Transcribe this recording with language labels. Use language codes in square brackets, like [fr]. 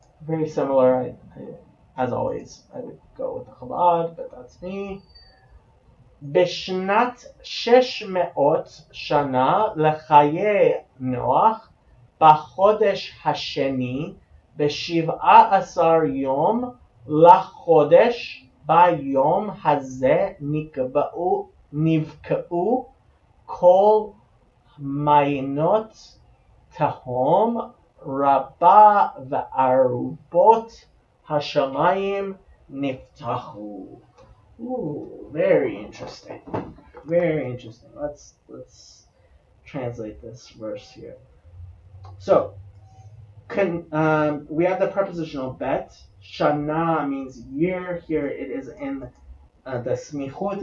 [en] Very similar. As always, I would go with the Chabad, but that's me. [he] בשנת 600 שנה לחיי נוח, בחודש השני, ב17 יום לחודש, ביום הזה נבקעו כל מעיינות תהום רבה וערובות השמיים נפתחו. [en] Ooh, very interesting. Very interesting. Let's translate this verse here. So we have the prepositional bet. Shana means year. Here it is in the smichut.